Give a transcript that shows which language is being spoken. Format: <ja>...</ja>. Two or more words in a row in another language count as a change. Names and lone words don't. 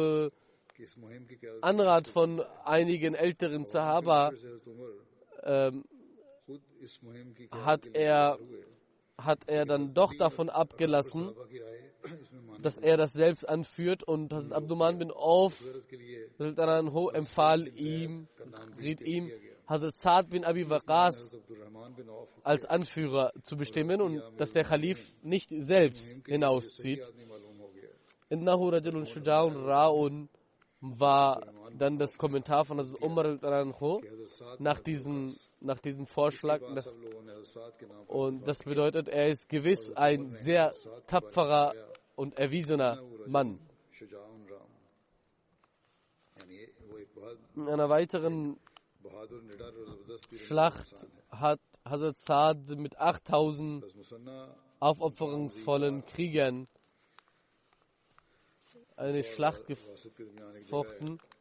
<de>Anrat von einigen älteren Sahaba hat er dann doch davon abgelassen, dass er das selbst anführt und Hazrat Abdurrahman bin Auf empfahl ihm, riet ihm, Hazrat Sa'd bin Abi Waqqas als Anführer zu bestimmen und dass der Khalif nicht selbst hinauszieht.</de> <ar>إنه رجل شجاع رامٍ</ar> <de>war dann das Kommentar von Hazrat Umar nach diesem Vorschlag. Und das bedeutet, er ist gewiss ein sehr tapferer und erwiesener Mann. In einer weiteren Schlacht hat Hazrat Sa'd mit 8000 aufopferungsvollen Kriegern eine Schlacht gefochten.</de>